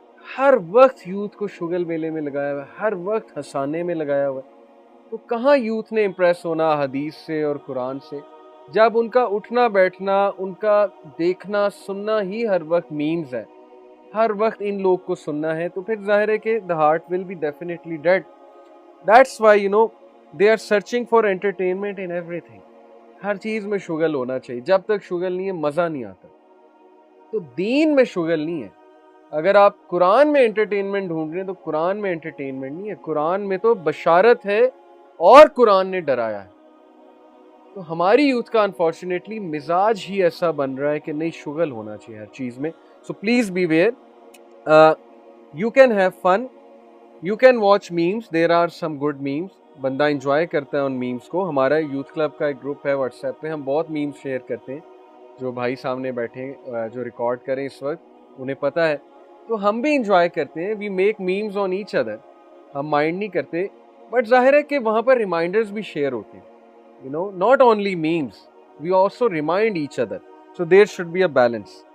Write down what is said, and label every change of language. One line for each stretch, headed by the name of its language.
Urdu: ہر وقت یوتھ کو شغل میلے میں لگایا ہوا ہے, ہر وقت ہنسانے میں لگایا ہوا ہے. تو کہاں یوتھ نے امپریس ہونا حدیث سے اور قرآن سے, جب ان کا اٹھنا بیٹھنا, ان کا دیکھنا سننا ہی ہر وقت میمز ہے, ہر وقت ان لوگ کو سننا ہے, تو پھر ظاہر ہے کہ
English: the heart will be definitely dead. That's why they are searching for entertainment in everything.
Urdu: ہر چیز میں شغل ہونا چاہیے, جب تک شغل نہیں ہے مزہ نہیں آتا. تو دین میں شغل نہیں ہے. اگر آپ قرآن میں انٹرٹینمنٹ ڈھونڈ رہے ہیں تو قرآن میں انٹرٹینمنٹ نہیں ہے, قرآن میں تو بشارت ہے اور قرآن نے ڈرایا ہے. تو ہماری یوتھ کا انفارچونیٹلی مزاج ہی ایسا بن رہا ہے کہ نہیں, شغل ہونا چاہیے ہر چیز میں.
English: so please be aware, you can have fun, you can watch memes, there are some good memes,
Urdu: بندہ انجوائے کرتا ہے ان میمس کو. ہمارا یوتھ کلب کا ایک گروپ ہے واٹس ایپ پہ, ہم بہت میمس شیئر کرتے ہیں. جو بھائی سامنے بیٹھے جو ریکارڈ کریں اس وقت, انہیں پتہ ہے. تو ہم بھی انجوائے کرتے ہیں,
English: we make memes on each other,
Urdu: ہم مائنڈ نہیں کرتے. بٹ ظاہر ہے کہ وہاں پر ریمائنڈرز بھی شیئر ہوتے ہیں,
English: not only memes, we also remind each other. So there should be a balance.